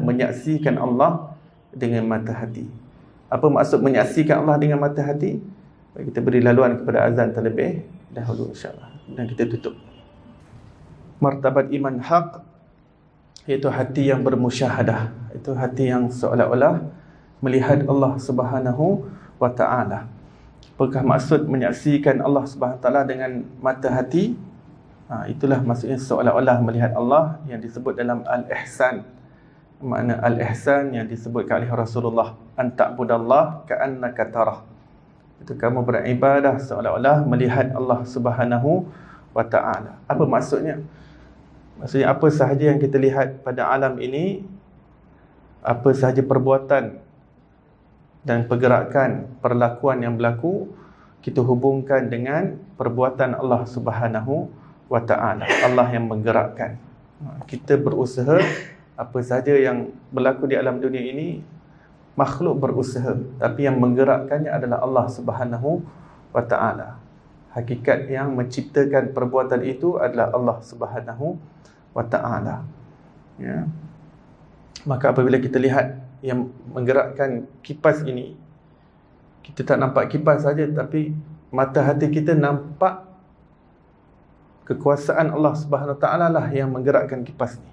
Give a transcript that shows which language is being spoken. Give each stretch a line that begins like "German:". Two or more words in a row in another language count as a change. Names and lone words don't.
Malay: Menyaksikan Allah dengan mata hati. Apa maksud menyaksikan Allah dengan mata hati? Kita beri laluan kepada azan terlebih dahulu, insyaAllah, dan kita tutup. Martabat iman haq, iaitu hati yang bermusyahadah. Itu hati yang seolah-olah melihat Allah
Arabic: سبحانه وتعالى.
Malay: Apakah maksud menyaksikan Allah
Arabic: سبحانه وتعالى
Malay: dengan mata hati? Itulah maksudnya seolah-olah melihat Allah yang disebut dalam Al-Ihsan. Makna Al-Ihsan yang disebutkan oleh Rasulullah,
Arabic: أن تعبد الله كأنك تراه.
Malay: Itu kamu beribadah seolah-olah melihat Allah
Arabic: سبحانه وتعالى.
Malay: Apa maksudnya? Maksudnya apa sahaja yang kita lihat pada alam ini, apa sahaja perbuatan dan pergerakan, perlakuan yang berlaku, kita hubungkan dengan perbuatan Allah
Arabic: سبحانه وتعالى.
Malay: Allah yang menggerakkan. Kita berusaha, apa sahaja yang berlaku di alam dunia ini, makhluk berusaha, tapi yang menggerakkannya adalah Allah
Arabic: سبحانه وتعالى.
Malay: Hakikat yang menciptakan perbuatan itu adalah Allah
Arabic: سبحانه وتعالى,
Malay: ya. Maka apabila kita lihat yang menggerakkan kipas ini, kita tak nampak kipas saja, tapi mata hati kita nampak kekuasaan Allah
Arabic: سبحانه وتعالى
Malay: lah yang menggerakkan kipas ni.